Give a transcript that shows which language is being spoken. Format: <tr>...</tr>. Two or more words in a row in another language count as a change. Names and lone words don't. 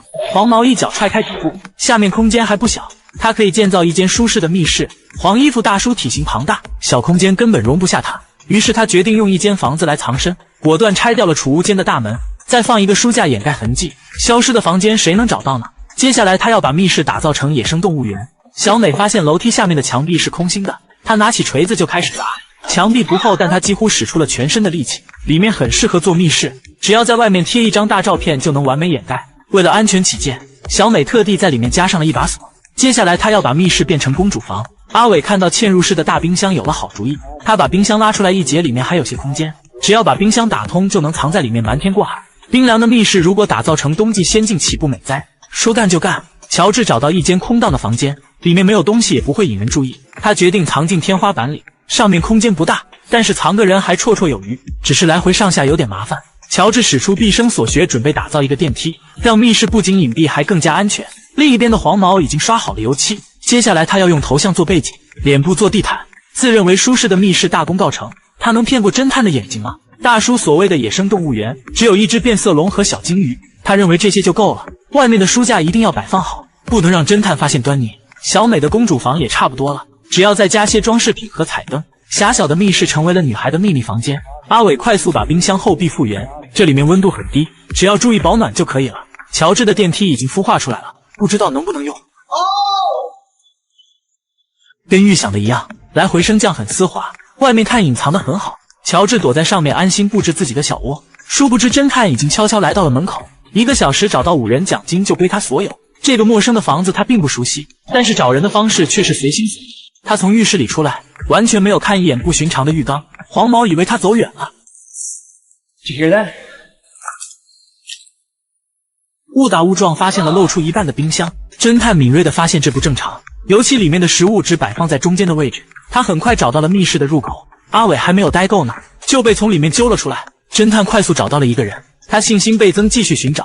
<zh>黃毛一腳踹開底部，下面空間還不小，他可以建造一間舒適的密室。黃衣服大叔體型龐大，小空間根本容不下他，於是他決定用一間房子來藏身，果斷拆掉了儲物間的大門，再放一個書架掩蓋痕跡。消失的房間誰能找到呢？接下來他要把密室打造成野生動物園。小美發現樓梯下面的牆壁是空心的，她拿起錘子就開始砸。牆壁不厚，但她幾乎使出了全身的力氣，裡面很適合做密室，只要在外面貼一張大照片就能完美掩蓋。為了安全起見，小美特地在裡面加上了一把鎖。接下來她要把密室变成公主房。阿偉看到嵌入式的大冰箱有了好主意，他把冰箱拉出來一截，裡面還有些空間，只要把冰箱打通就能藏在裡面瞒天過海。冰涼的密室如果打造成冬季仙境豈不美哉？說幹就幹。喬治找到一間空蕩的房間，裡面沒有東西也不會引人注意，他決定藏進天花板裡，上面空間不大，但是藏個人還綽綽有餘，只是來回上下有點麻煩。喬治使出畢生所學，準備打造一個電梯，讓密室不僅隱蔽還更加安全。另一邊的黃毛已經刷好了油漆，接下來他要用頭像做背景，臉部做地毯，自認為舒適的密室大功告成。他能騙過偵探的眼睛嗎？大叔所謂的野生動物園只有一隻變色龍和小金魚，他認為這些就夠了。外面的書架一定要擺放好，不能讓偵探發現端倪。小美的公主房也差不多了，只要再加些裝飾品和彩燈，狹小的密室成為了女孩的秘密房間。阿偉快速把冰箱後壁復原，這裡面溫度很低，只要注意保暖就可以了。喬治的電梯已經孵化出來了，不知道能不能用。跟預想的一樣，來回升降很絲滑，外面看隱藏得很好。喬治躲在上面安心布置自己的小窩，殊不知偵探已經悄悄來到了門口。1個小時找到5人，獎金就歸他所有。這個陌生的房子他並不熟悉，但是找人的方式卻是隨心所欲。他從浴室裡出來，完全沒有看一眼不尋常的浴缸。黃毛以為他走遠了。</zh> <en>Did you hear that?</en> <zh>誤打誤撞發現了露出一半的冰箱，偵探敏銳地發現這不正常，尤其裡面的食物只擺放在中間的位置。他很快找到了密室的入口，阿偉還沒有待夠呢，就被從裡面揪了出來。偵探快速找到了一個人，他信心倍增，繼續尋找。</zh>